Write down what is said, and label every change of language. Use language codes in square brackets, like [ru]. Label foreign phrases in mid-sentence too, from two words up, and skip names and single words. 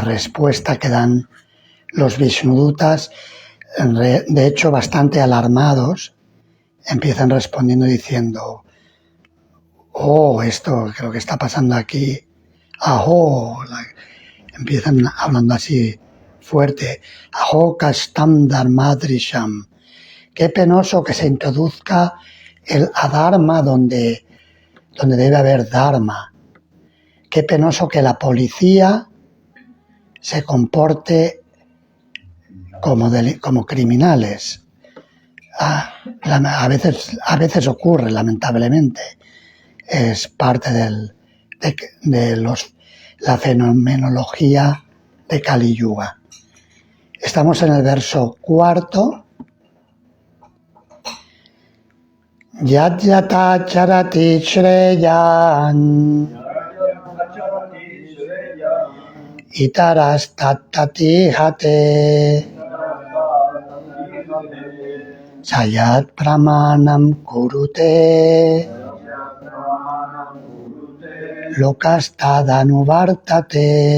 [es] respuesta que dan los Vishnudutas, de hecho bastante alarmados, empiezan respondiendo diciendo: oh, esto creo que está pasando aquí, aho, empiezan hablando así fuerte, [sa] aho kastam dharmadrisham, [es] qué penoso que se introduzca el adharma donde debe haber dharma. Qué penoso que la policía se comporte como criminales. A veces ocurre, lamentablemente. Es parte de la fenomenología de Kali Yuga. Estamos en el verso cuarto. [sa] Yat-yata charati shreyan itaras tattati hate sayat pramanam kurute lokastadanuvartate.